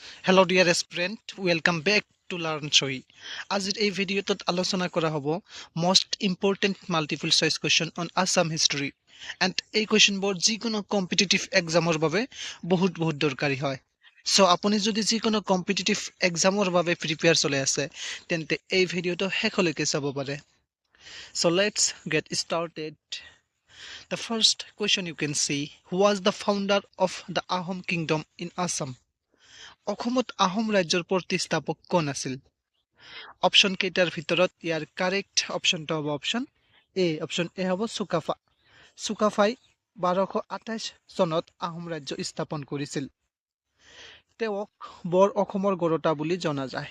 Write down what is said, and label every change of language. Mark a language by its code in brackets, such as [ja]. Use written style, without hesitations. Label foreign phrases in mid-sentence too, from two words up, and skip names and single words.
[en] Hello dear aspirant, welcome back to Learn Choi. [as] আজিৰ এই ভিডিঅ'টোত আলোচনা কৰা হ'ব [en] most important multiple choice question on Assam history [as] and এই কুৱেশ্যনবোৰ যিকোনো [en] competitive examৰ [as] বাবে বহুত দৰকাৰী হয়। সো আপুনি যদি যিকোনো [en] competitive examৰ [as] বাবে প্ৰিপেয়াৰ চলাই আছে তেন্তে এই ভিডিঅ'টো শেষলৈকে চাব পাৰে। [en] So let's get started. The first question you can see, who was the founder of the Ahom kingdom in Assam? [as] অসমত আহোম ৰাজ্যৰ প্ৰতিষ্ঠাপক কোন আছিল? অপশ্যন কেইটাৰ ভিতৰত ইয়াৰ [en] correct optionটো [as] হ'ব [en] option A [as] হ'ব চুকাফা। চুকাফাই 1228 চনত আহোম ৰাজ্য স্থাপন কৰিছিল। তেওঁক বৰ অসমৰ গড়তা বুলি জনা যায়।